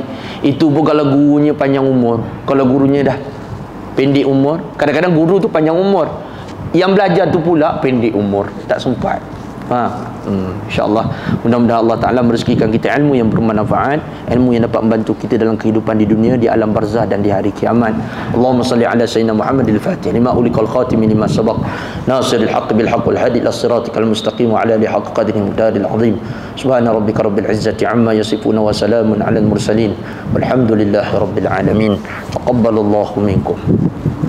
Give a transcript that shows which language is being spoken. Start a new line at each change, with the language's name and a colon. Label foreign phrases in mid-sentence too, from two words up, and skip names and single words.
Malay: Itu pun kalau gurunya panjang umur. Kalau gurunya dah pendek umur, kadang-kadang guru tu panjang umur, yang belajar tu pula pendek umur, tak sempat. InsyaAllah mudah-mudahan Allah Ta'ala merezekikan kita ilmu yang bermanfaat, ilmu yang dapat membantu kita dalam kehidupan di dunia, di alam barzah dan di hari kiamat.
Arabic: اللهم صل على سيدنا محمد الفاتح لما أغلق الخاتم لما سبق ناصر الحق بالحق والهادي إلى صراطك المستقيم وعلى آله حق قدره مقداره العظيم. سبحان ربك رب العزة عما يصفون وسلام على المرسلين والحمد لله رب العالمين. تقبل الله منكم.